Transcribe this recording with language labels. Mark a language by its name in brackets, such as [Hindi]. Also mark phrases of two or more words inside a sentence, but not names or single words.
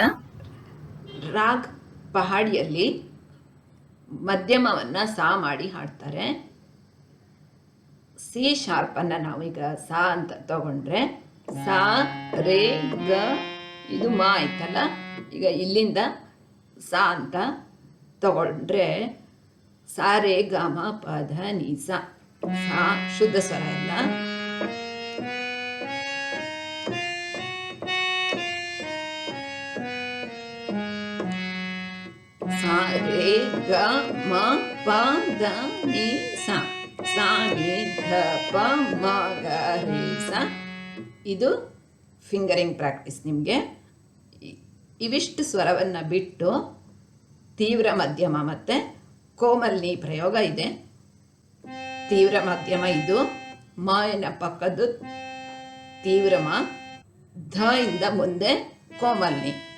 [Kannada] ರಾಗ್ ಪಹಾಡಿಯಲ್ಲಿ ಮಧ್ಯಮವನ್ನ ಸಾ ಮಾಡಿ ಹಾಡ್ತಾರೆ. [English] C sharp [Kannada] ಅನ್ನ ನಾವೀಗ ಸಾ ಅಂತ ತಗೊಂಡ್ರೆ ಸಾ ರೇ ಗ ಇದು ಮಾ ಆಯ್ತಲ್ಲ. ಈಗ ಇಲ್ಲಿಂದ ಸಾ ಅಂತ ತಗೊಂಡ್ರೆ ಸಾ ರೇ ಗ ಮ ಪ ಧ ನಿ ಸಾ. ಸಾ ಶುದ್ಧ ಸ್ವರ ಎಲ್ಲ. ಸಾ ರೇ ಗ ಮ ಪ ಧ ನಿ ಸಾ. ಸಾ ನಿ ಧ ಪ ಮ ಗ ರೇ ಸಾ. ಇದು [English] fingering practice [Kannada] ನಿಮಗೆ. ಇವಿಷ್ಟು ಸ್ವರವನ್ನು ಬಿಟ್ಟು ತೀವ್ರ ಮಧ್ಯಮ ಮತ್ತು ಕೋಮಲ್ನಿ ಪ್ರಯೋಗ ಇದೆ. ತೀವ್ರ ಮಧ್ಯಮ ಇದು ಮಾಯನ ಪಕ್ಕದ್ದು ತೀವ್ರ ಮ, ಧ ಇಂದ ಮುಂದೆ ಕೋಮಲ್ನಿ.